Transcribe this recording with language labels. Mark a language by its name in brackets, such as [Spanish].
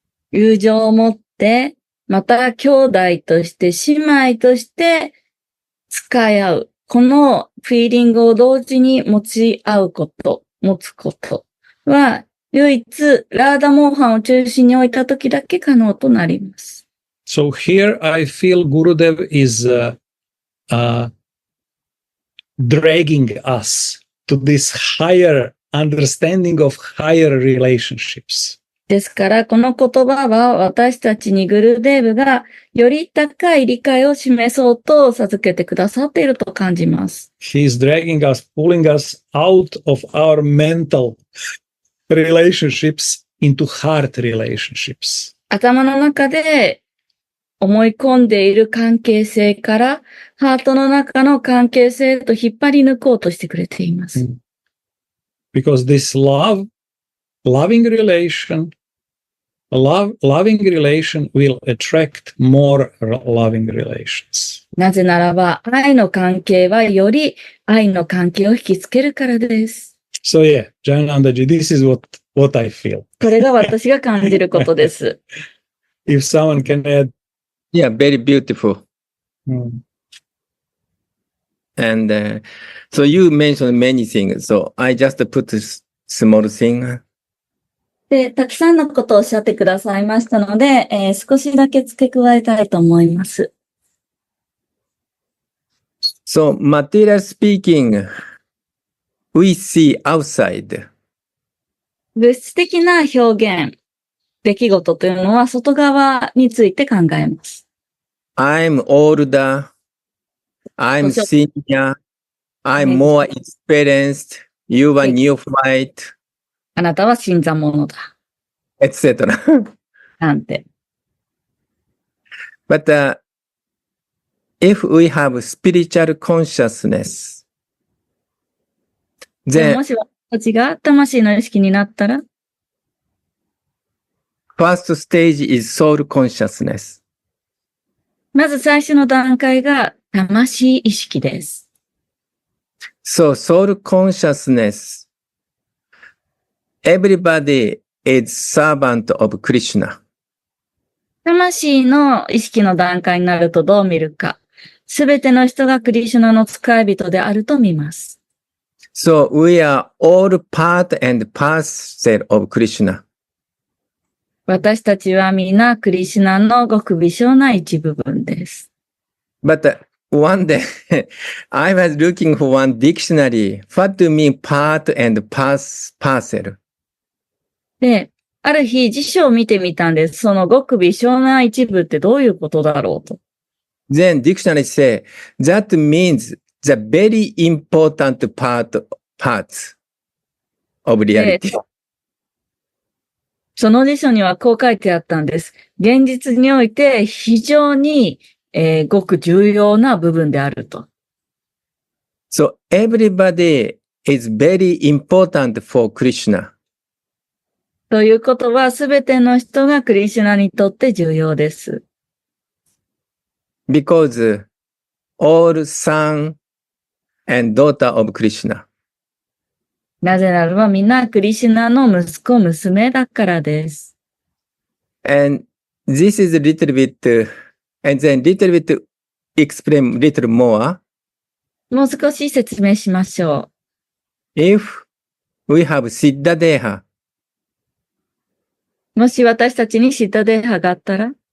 [Japanese] 友情を持って、また兄弟として姉妹として使い合う。このフィーリングを同時に持ちつことは、唯一ラーダモーハンを中心に置いた時だけ可能となります。 [English] So here I feel Gurudev is dragging us to this higher understanding of higher relationships. [Japanese] ですから、この言葉は私たちにグルデーブがより高い理解を示そうと授けてくださっていると感じます。 [English] He is dragging us, pulling us out of our mental relationships into heart relationships. [Japanese] 頭の中で思い込んでいる関係性からハートの中の関係性と引っ張り抜こうとしてくれています。 [English] Because this loving relation will attract more loving relations. [Japanese] なぜならば、愛の関係はより愛の関係を引きつけるからです。 [English] So yeah, Janandaji, this is what I feel. [Japanese] これが私が感じることです。 [English] If someone can add. Yeah, very beautiful. And so you mentioned many things. So I just put this small thing. [Japanese] で、たくさんのことをおっしゃってくださいましたので、少しだけ付け加えたいと思います。 [English] So material speaking, we see outside. [Japanese] 物質的な表現、出来事というのは外側について考えます。 [English] I'm older. I'm senior. I'm more experienced. You are neophyte. [Japanese] あなたは新参者だ。 [English] etc. [Japanese] なんて。 [English] But if we have spiritual consciousness, [Japanese] で [English] then [Japanese] ももし私たちが魂の意識になったら、 [English] first stage is soul consciousness. [Japanese] まず最初の段階が魂意識です。 [English] So soul consciousness, everybody is servant of Krishna. [Japanese] 魂の意識の段階になるとどう見るか。すべての人がクリシュナの使い人であると見ます。 [English] So we are all part and parcel of Krishna. [Japanese] 私たちはみんなクリシュナのごく微小な一部分です。 [English] But one day, I was looking for one dictionary. What do you mean part and parcel? [Japanese] で、ある日辞書を見てみたんです。そのごく微小な一部ってどういうことだろうと。 [English] Then dictionary say that means the very important parts of [Japanese] で、 [English] reality. [Japanese] その辞書にはこう書いてあったんです。現実において非常に、ごく重要な部分であると。 [English] So everybody is very important for Krishna. [Japanese] ということは、すべての人がクリシュナにとって重要です。 [English] Because all son and daughter of Krishna. [Japanese] なぜならばみんなクリシュナの息子、娘だからです。 [English] And this is a little bit, and then little bit explain little more. [Japanese] もう少し説明しましょ [English] If we have Siddha Deha, [Japanese] う。もし私たちにシッタデーハがあったら、